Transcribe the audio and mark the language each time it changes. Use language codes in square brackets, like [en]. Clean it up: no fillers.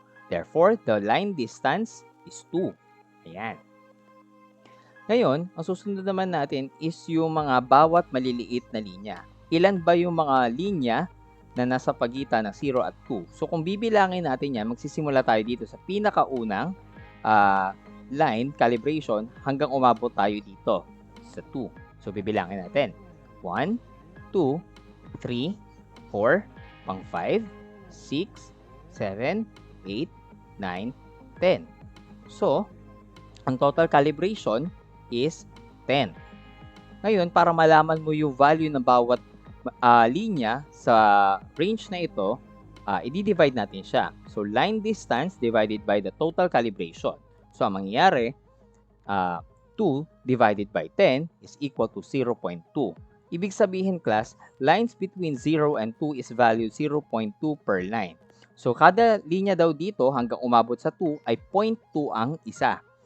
[en] Therefore, the line distance is 2. [tl] Ayan. Ngayon, ang susunod naman natin is yung mga bawat maliliit na linya. Ilan ba yung mga linya na nasa pagitan ng 0 at 2? So, kung bibilangin natin yan, magsisimula tayo dito sa pinakaunang line calibration hanggang umabot tayo dito sa 2. So, bibilangin natin. 1, 2, 3, 4, pang 5, 6, 7, 8, 9, 10. So, ang total calibration is 10. Ngayon, para malaman mo yung value ng bawat linya sa range na ito, i-divide natin siya. So, [en] line distance divided by the total calibration. [tl] So, ang mangyayari, 2 divided by 10 is equal to 0.2. Ibig sabihin, [en] class, lines between 0 and 2 is valued 0.2 per line. [tl] So, kada linya daw dito hanggang umabot sa 2 ay 0.2 ang isa.